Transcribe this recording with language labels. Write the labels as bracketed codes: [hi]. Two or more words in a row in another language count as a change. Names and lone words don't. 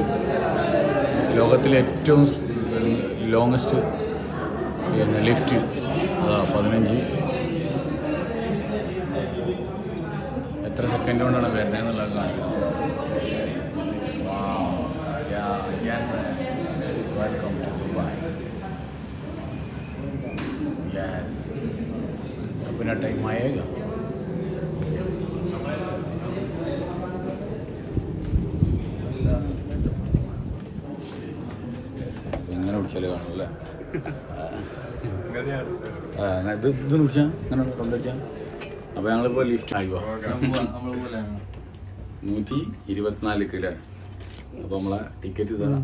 [ml] ലോകത്തിലെ ഏറ്റവും ലോങ്ങസ്റ്റ് പിന്നെ ലിഫ്റ്റ് 15 എത്ര സെക്കൻഡ് കൊണ്ടാണ് വരുന്നത് എന്നുള്ളത് കാണിക്കുന്നത്. [en] Welcome to Dubai. യെസ്, [hi] अपना टाइम आएगा. [ml] ഇങ്ങനെ വിളിച്ചാലേ കാണും അല്ലേ? ഇത് വിളിച്ചാൽ ഇങ്ങനെ കൊണ്ടുവച്ചാൽ. അപ്പോൾ ഞങ്ങളിപ്പോൾ ലിഫ്റ്റ് ആയിക്കോ 124 അപ്പോൾ നമ്മളെ ടിക്കറ്റ് തരാം.